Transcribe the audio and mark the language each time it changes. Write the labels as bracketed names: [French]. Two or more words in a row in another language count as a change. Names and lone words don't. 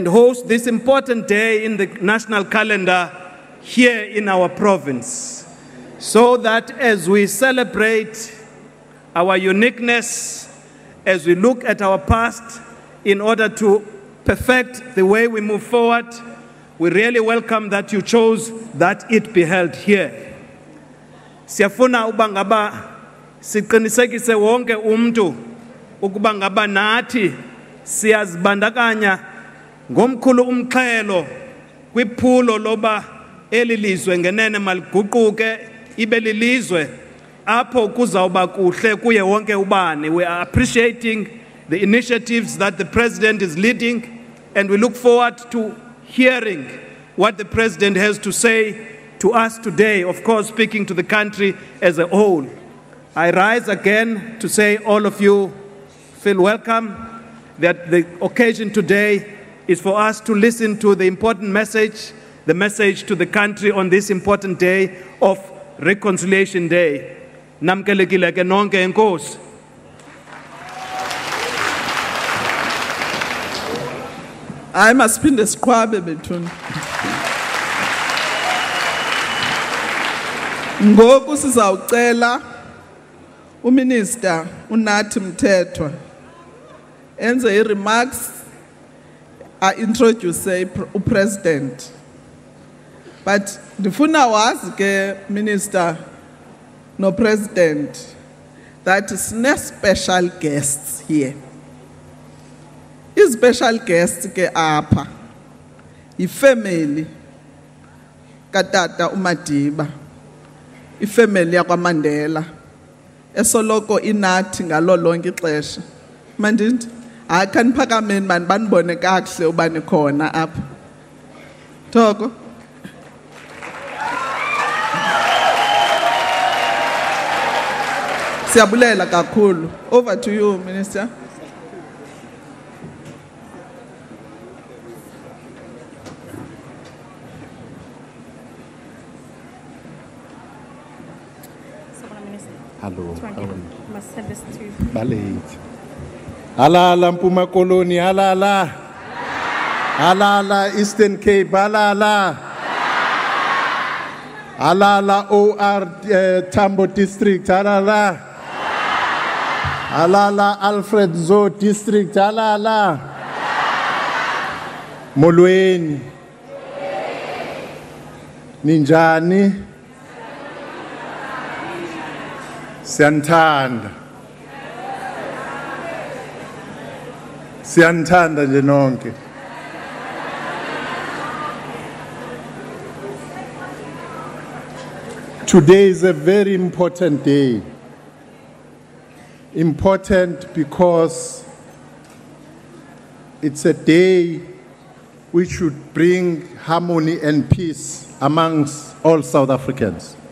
[English] host this important day in the national calendar here in our province, so that as we celebrate our uniqueness, as we look at our past in order to perfect the way we move forward, we really welcome that you chose that it be held here. [Xhosa] Siyafuna uba ngaba siqinisekise wonke umuntu ukuba ngaba nathi siyazibandakanya ngomkhulu umxhelo kwiphulo loba elilizwe ngenene maliguquke ibe lilizwe apho kuzawuba kuhle kuye wonke ubani. [English] We are appreciating the initiatives that the President is leading, and we look forward to hearing what the President has to say to us today, of course speaking to the country as a whole. I rise again to say all of you feel welcome, that the occasion today is for us to listen to the important message, the message to the country on this important day of Reconciliation Day. [Xhosa] Namkelekile ke nonke enkosi. [English] I must spin the [Xhosa] siqhwabe bethuna. Ngoku sizawucela uMinister uNathi Mthethwa enze i-remarks introduce uPresident. [English] But [Xhosa] ndifuna wazi ke [English] Minister no President that is no special guests here. Special guests [Xhosa] ke apha ifamily katata uMadiba, ifamily yakwaMandela esoloko inathi ngalo lonke ixesha. Mandindi akaniphakameni mani banibone kakuhle uba nikhona apha. Thoko. Siyabulela kakhulu. [English] Over to you, Minister. Hello. Must send this to Ballet. [Xhosa] Halala Mpuma Koloni, halala. Halala Eastern Cape, halala. Halala OR Tambo District, halala. Halala Alfred Zo District, halala. Molweni. Ninjani. Siyanthanda. Siyanthanda nje nonke. [English] Today is a very important day. Important because it's a day which should bring harmony and peace amongst all South Africans.